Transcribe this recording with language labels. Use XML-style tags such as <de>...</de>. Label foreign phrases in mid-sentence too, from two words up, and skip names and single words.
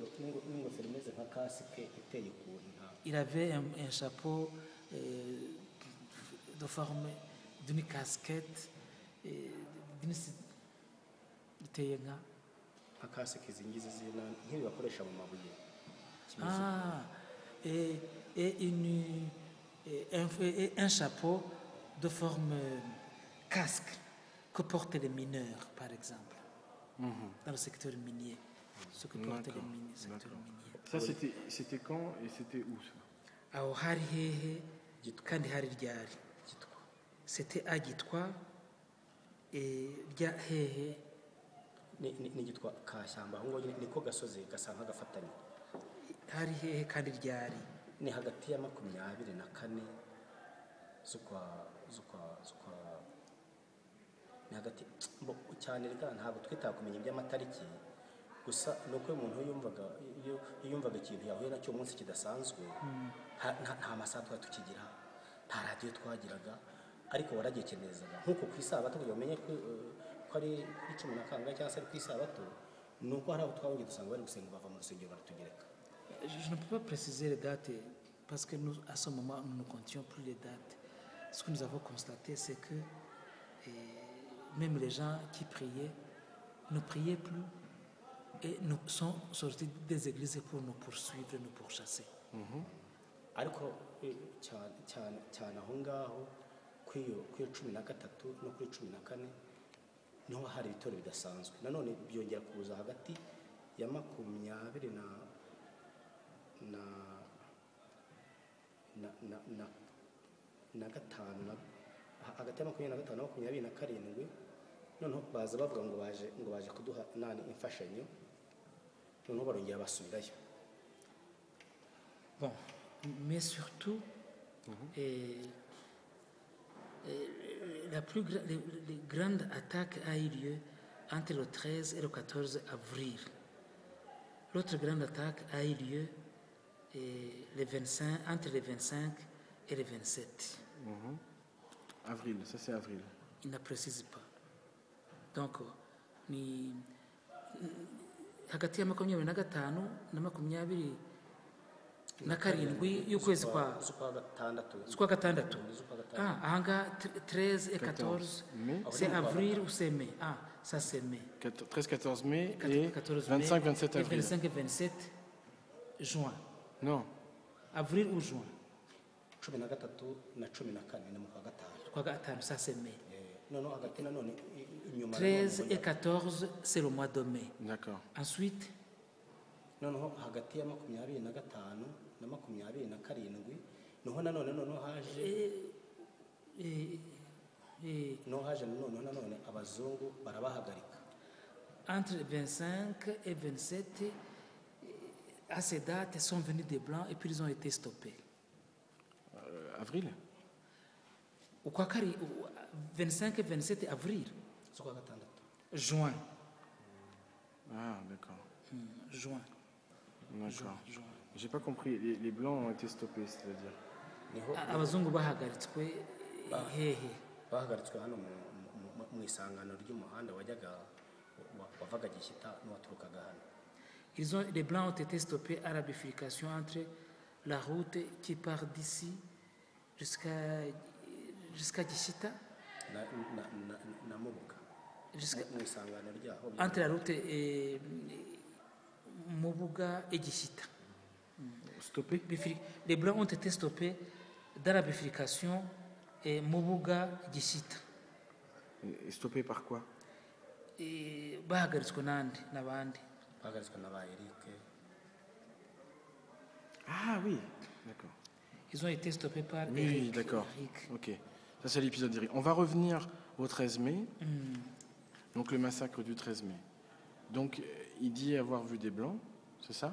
<fr>Il avait un chapeau de forme d'une casquette, et un chapeau de forme casque que portent les mineurs, par exemple, dans le secteur minier. Ce que portent les mineurs, secteur minier. Ça, c'était quand et c'était où ça?</fr> <rw>Aho hari hehe kandi hari ryari?</rw> <fr>C'était à Gitwa et</fr> <rw>rya hehe ni Gitwa Kashyamba, aho ngo niko gasozi gasa nk'agafatanye. Hari hehe kandi ryari? Ni hagati ya 24 z'ukwa ni hagati cyane rega ntabwo twita kumenya iby'amatariki, gusa nuko umuntu yumvaga ikintu yahuye nacyo umunsi kidasanzwe, nta masaha tukigira, nta radio twagiraga, ariko waragekenezaga nkuko ku isabato kugira umenye ko ari 10 cyangwa se ku isabato, nuko hari abo twabonye dusanga bari gusenga bava mu rusengero baratugereka.</rw> <fr>Je ne peux pas préciser les dates parce que nous, à ce moment, nous ne comptions plus les dates. Ce que nous avons constaté, c'est que même les gens qui priaient ne priaient plus et nous sont sortis des églises pour nous poursuivre, nous pourchasser.</fr> <rw>Ariko cyane aho ngaho kwiyo 13 no kuri 14 niho hari ibitoro bidasanzwe. Nanone byongera kuza hagati ya 20 na gatanu, hagati ya 25 na 27, noneho baza bavuga ngo baje kuduha imfashanyo, noneho barongera basubirayo.</rw> <fr>Bon, mais surtout la plus grande attaque a eu lieu entre le 13 et le 14 avril. L'autre grande attaque a eu lieu entre les 25 et les 27. Avril, ça c'est avril. Il ne précise pas. Donc,</fr> <rw>ni hagati ya 25 na 27 y'ukwezi kwa gatandatu.</rw> <fr>Ahangaha 13 et 14, c'est avril ou c'est mai? Ça c'est mai. 13-14 mai et 25-27 avril. 25 et 27 juin. Non. Avril ou juin?</fr> <rw>13 na 14 ni mu kwa gatanu.</rw> <fr>Ça c'est mai. 13 et 14, c'est le mois de mai. D'accord. Ensuite,</fr> <rw>noneho hagati ya 25 na 27 niho nanone haje abazungu barabahagarika.</rw> <fr>Entre 25 et 27, à ces dates, sont venus des Blancs et puis ils ont été stoppés. Avril? 25 et 27 avril. Juin. Ah, d'accord. Juin. D'accord. J'ai pas compris. Les Blancs ont été stoppés, c'est-à-dire?</fr> <rw>Abazungu bahagaritswe hehe? Bahagaritswe hano mu isangano ry'umuhanda wavaga Gishyita n'uwaturukaga hano.</rw> <fr>Les Blancs ont été stoppés à la bifurcation entre la route qui part d'ici jusqu'à Gishyita.</fr> <rw>Na Mubuga.</rw> <fr>Entre la route et Mubuga et Gishyita. Stoppés? Les Blancs ont été stoppés dans la bifurcation Mubuga-Gishyita. Et stoppés par quoi?</fr> <rw>Bahagaritswe n'abandi. Bahagaritswe n'aba Eric.</rw> <fr>Ah oui, d'accord. Ils ont été stoppés par oui, Eric. Oui, d'accord. Ok. Ça, c'est l'épisode d'Eric. On va revenir au 13 mai. Donc, le massacre du 13 mai. Donc, il dit avoir vu des Blancs, c'est ça?</fr>